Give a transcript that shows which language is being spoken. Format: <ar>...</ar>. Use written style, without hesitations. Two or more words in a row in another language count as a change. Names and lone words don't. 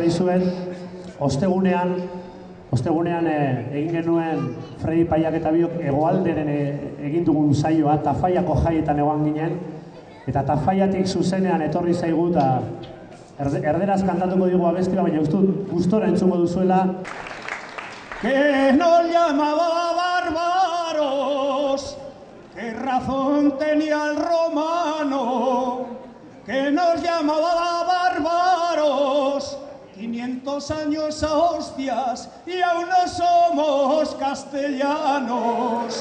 <eu>dizuen, ostegunean egin genuen Fredi Paiak eta biok hegoalderen egin dugun saioa, Tafaiako jaietan egon ginen, eta Tafaiatik zuzenean etorri zaigu eta erderaz kantatuko digu abestia, baina gustora entzungo duzuela.</eu> <es>Que nos llamaba bárbaros, ¿qué razón tenía el romano? Que nos llamaba bárbaros, 500 años a hostias y aún no somos castellanos.</es>